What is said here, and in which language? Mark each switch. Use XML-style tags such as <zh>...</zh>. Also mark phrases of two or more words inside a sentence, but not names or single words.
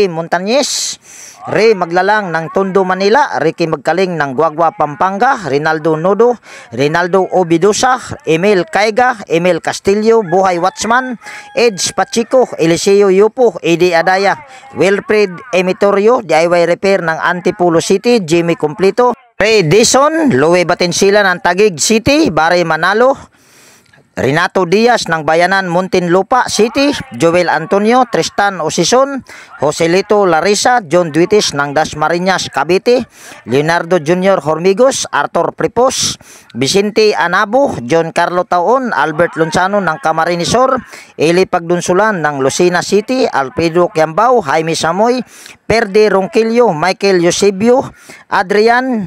<tl>Montañez, Ray Maglalang ng Tondo Manila, Ricky Magkaling ng Guagua Pampanga, Rinaldo Nodo, Rinaldo Obidosa, Emil Caiga, Emil Castillo, Buhay Watchman, Edge Pachico, Eliseo Yupo, Eddie Adaya, Wilfred Emitorio, DIY Repair ng Antipolo City, Jimmy Complito, Ray Dison, Louie Batensila ng Taguig City, Barry Manalo, Renato Diaz ng Bayanan Muntinlupa City, Joel Antonio, Tristan Osison, Joselito Larissa, John Duitis ng Dasmariñas Cavite, Leonardo Jr. Hormigos, Arthur Pripos, Vicente Anabo, John Carlo Taon, Albert Lonsano ng Camarinesor, Eli Pagdunsulan ng Lucena City, Alfredo Quiambao, Jaime Samoy, Perde Ronquillo, Michael Eusebio, Adrian,</tl>